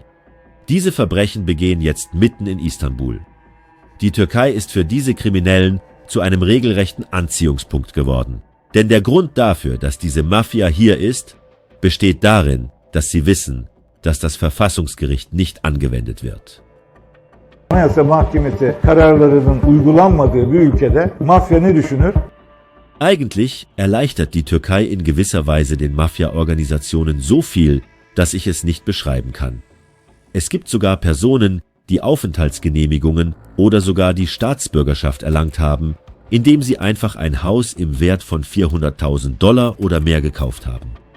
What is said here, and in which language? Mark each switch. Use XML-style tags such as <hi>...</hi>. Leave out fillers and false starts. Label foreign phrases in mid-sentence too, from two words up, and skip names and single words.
<de>Diese Verbrechen begehen jetzt mitten in Istanbul. Die Türkei ist für diese Kriminellen zu einem regelrechten Anziehungspunkt geworden. Denn der Grund dafür, dass diese Mafia hier ist, besteht darin, dass sie wissen, dass das Verfassungsgericht nicht angewendet wird.</de> <tr>Anayasa Mahkemesi kararlarının uygulanmadığı bir ülkede mafya ne düşünür?</tr> <de>Eigentlich erleichtert die Türkei in gewisser Weise den Mafia-Organisationen so viel, dass ich es nicht beschreiben kann. Es gibt sogar Personen, die Aufenthaltsgenehmigungen oder sogar die Staatsbürgerschaft erlangt haben, indem sie einfach ein Haus im Wert von $400.000 oder mehr gekauft haben.</de>